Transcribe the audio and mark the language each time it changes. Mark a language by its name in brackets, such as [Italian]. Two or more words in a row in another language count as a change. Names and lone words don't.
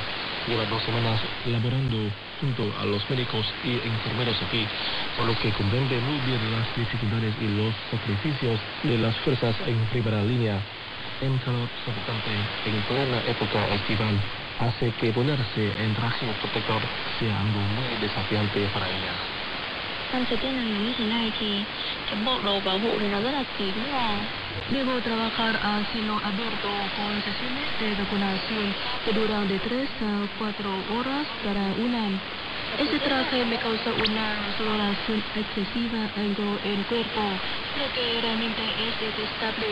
[Spanish] Lleva 2 semanas laborando junto a los médicos y enfermeros aquí, por lo que comprende muy bien las dificultades y los sacrificios de las fuerzas en primera línea. En calor sofocante en plena época estival hace que ponerse en traje protector sea algo muy desafiante para ella. [Vietnamese] Anh sẽ tiến hành như thế này thì cái bộ đồ bảo hộ thì nó rất là kín và [Spanish] Debo trabajar a cielo abierto con sesiones de vacunación que duran de 3 a 4 horas cada una. Este traje me causa una sudoración excesiva en el cuerpo, lo que realmente es detestable.